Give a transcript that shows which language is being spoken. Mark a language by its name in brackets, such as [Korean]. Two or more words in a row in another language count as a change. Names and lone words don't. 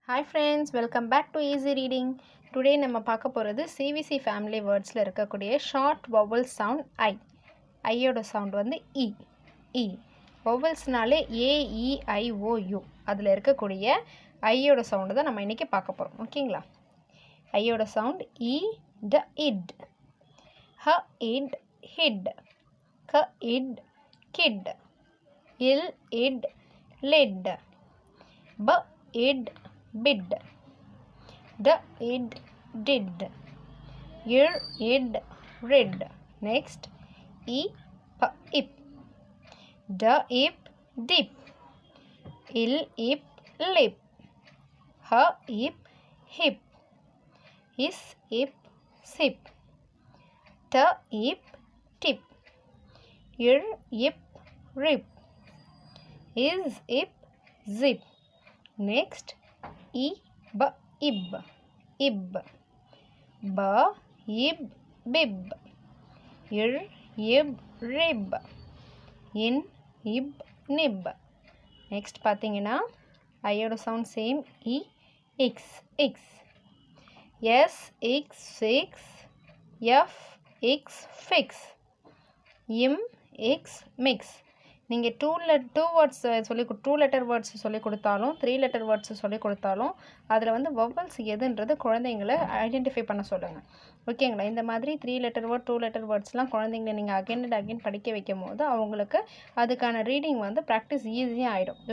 [English] Hi friends, welcome back to Easy Reading. [Tamil] Today நம்ம பார்க்க போகிறது [English] CVC family words [Tamil] ல இருக்கக்கூடிய [English] short vowel sound I. [Tamil] ஐயோட sound வந்து E. E. vowelsனாலே A, E, I, O, U. அதில் இருக்கக்கூடிய ஐயோட sound தான் நம்ம இன்றைக்கி பார்க்க போகிறோம். ஓகேங்களா? [English] ஐயோட sound E, D, id. H, id, hid. K, id, kid. Il, id, lid. B, id, bid. D, id, did. Ir, id, rid. Next, E, p, ip. D, ip, dip. Il, ip, lip. H, ip, hip. Is, ip, sip. T, ip, tip. Ir, ip, rip. Is, ip, zip. Next, E, b, ib. Ib. B, ib, bib. Ir, ib, rib. In, ib, nib. [Tamil] Next பார்த்தீங்கன்னா ஐயோட [English] sound same [Tamil] E, [English] X, X. S, X, X. F, X, fix. M, X, mix. [Tamil] நீங்கள் [English] two letter words [Tamil] சொல்லி கொடுத்தாலும் [English] 3 letter words [Tamil] சொல்லி கொடுத்தாலும் அதில் வந்து வவல்ஸ் எதுன்றது குழந்தைங்களை ஐடென்டிஃபை பண்ண சொல்லுங்கள். ஓகேங்களா? இந்த மாதிரி [English] 3 letter word 2 letter words [Tamil] குழந்தைங்களை நீங்கள் [English] again and again [Tamil] படிக்க வைக்கும் போது அவங்களுக்கு அதுக்கான ரீடிங் வந்து ப்ராக்டிஸ் ஈஸியாக ஆகிடும்.